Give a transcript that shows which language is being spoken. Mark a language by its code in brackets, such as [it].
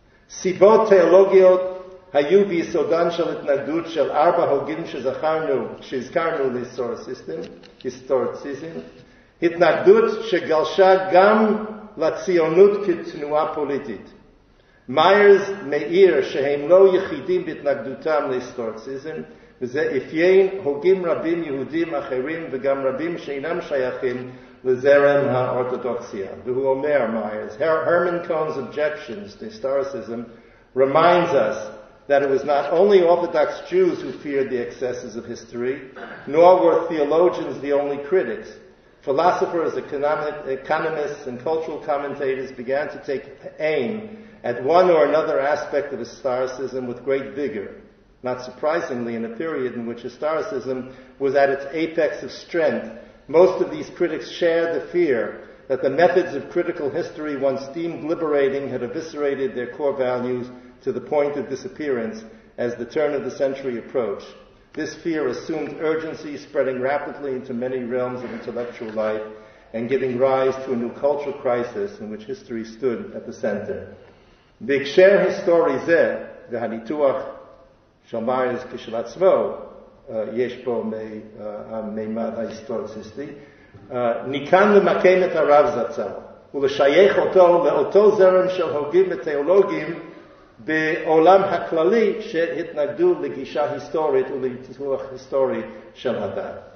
[he] סיבות תיאולוגיות היו ביסודן של התנגדות של 4 הוגים שהזכרנו להיסטוריציזם, התנגדות שגלשה גם לציונות כתנועה פוליטית. מיירס מאיר שהם לא יחידים בהתנגדותם להיסטוריציזם, וזה אפיין הוגים רבים יהודים אחרים וגם רבים שאינם שייכים לזרם האורתודוקסיה. והוא אומר, [en] מיירס, Herman Cohn's objections to historicism reminds us that it was not only Orthodox Jews who feared the excesses of history, nor were theologians the only critics. Philosophers, economists, and cultural commentators began to take aim at one or another aspect of historicism with great vigor. Not surprisingly, in a period in which historicism was at its apex of strength, most of these critics shared the fear that the methods of critical history once deemed liberating had eviscerated their core values to the point of disappearance as the turn of the century approached. This fear assumed urgency, spreading rapidly into many realms of intellectual life and giving rise to a new cultural crisis in which history stood at the center. [he] בהקשר היסטורי זה, והניתוח של מיירס כשלעצמו, יש בו מימד ההיסטוריציסטי, ניתן למקם את הרב זצ"ל ולשייך אותו לאותו זרם של הוגים ותיאולוגים בעולם הכללי שהתנגדו לגישה היסטורית ולניתוח היסטורי של הדת.